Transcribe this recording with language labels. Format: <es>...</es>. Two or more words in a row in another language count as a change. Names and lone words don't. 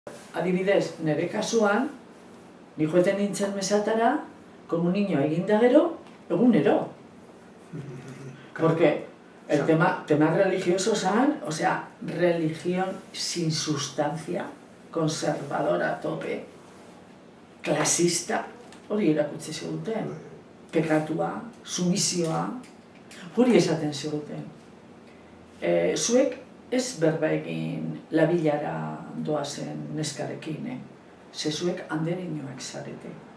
<eu>Adibidez, nire kasuan, ni joeten nintzen mesatara, komunioa eginda gero, egunero.</eu> <es>Porque el tema religioso zen, o sea, religión sin sustancia, conservadora a tope,</es> <eu>klasista, hori erakutsi ziguten. Pekatua, sumisioa, hori esaten ziguten. Zuek ez berba egin labilara doazen neskarekin, ze zuek andereinoak zarete.</eu>